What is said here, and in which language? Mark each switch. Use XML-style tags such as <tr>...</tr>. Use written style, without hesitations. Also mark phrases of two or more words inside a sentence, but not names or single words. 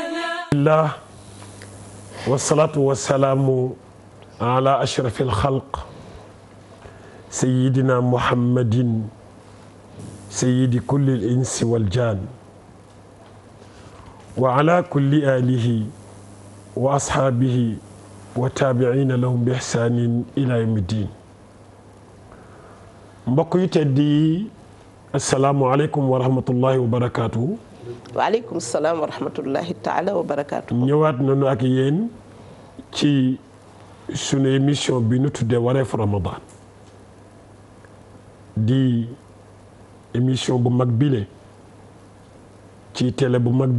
<ar>الله والصلاة والسلام على أشرف الخلق سيدنا محمد سيد كل الإنس والجان وعلى كل آله وأصحابه وتابعين لهم بإحسان إلى يوم الدين</ar> <wo>mbokk yu tedd yi</wo> <ar>السلام عليكم ورحمة الله وبركاته. وعليكم السلام ورحمة الله تعالى وبركاته.</ar> <wo>ñëwaat nañu ak yéen ci sunu émission bi nu tuddee wareef Ramadan di émission bu mag bile ci télé bu mag</wo>